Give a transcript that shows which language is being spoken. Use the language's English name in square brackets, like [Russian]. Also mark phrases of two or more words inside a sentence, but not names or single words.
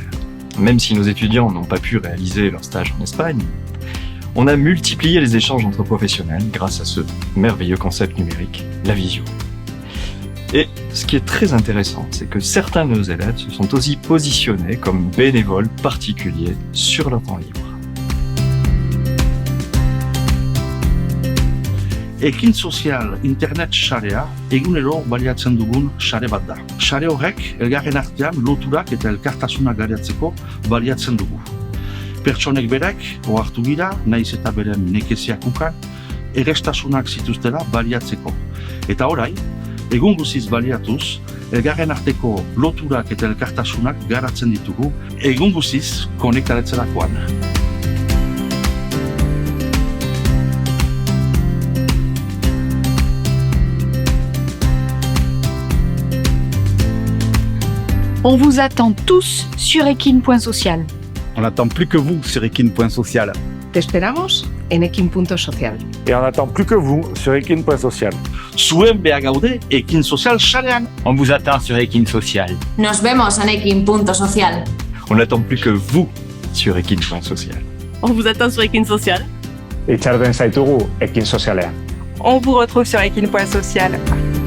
[French] Même si nos étudiants n'ont pas pu réaliser leur stage en Espagne, on a multiplié les échanges entre professionnels grâce à ce merveilleux concept numérique, la visio. Et ce qui est très intéressant, c'est que certains de nos élèves se sont aussi positionnés comme bénévoles particuliers sur leur temps libre. [Basque] Ekin sozial internet sarea egunero baliatzen dugun sare bat da. Sare horrek elgarren artean loturak eta elkartasuna garatzeko baliatzen dugu. Pertsonek berek ohartu gira, naiz eta beren nekeziak ukan, errestasunak zituztela baliatzeko. Eta orain, egun guziz baliatuz, elgarren arteko loturak eta elkartasunak garatzen ditugu, egun guziz konektaretzerakoan. [French] On vous attend tous sur ekin.social. On n'attend plus que vous sur ekin.social. [Spanish] Te esperamos en ekin.social. [French] Et on n'attend plus que vous sur ekin.social. [Basque] Zuen behar gaude Ekin sozial sarean. [French] On vous attend sur Ekin Social. [Spanish] Nos vemos en ekin.social. [French] On n'attend plus que vous sur ekin.social. On vous attend sur Ekin Social. [Basque] Itxarten zaitugu Ekin sozialean. [French] On vous retrouve sur ekin.social.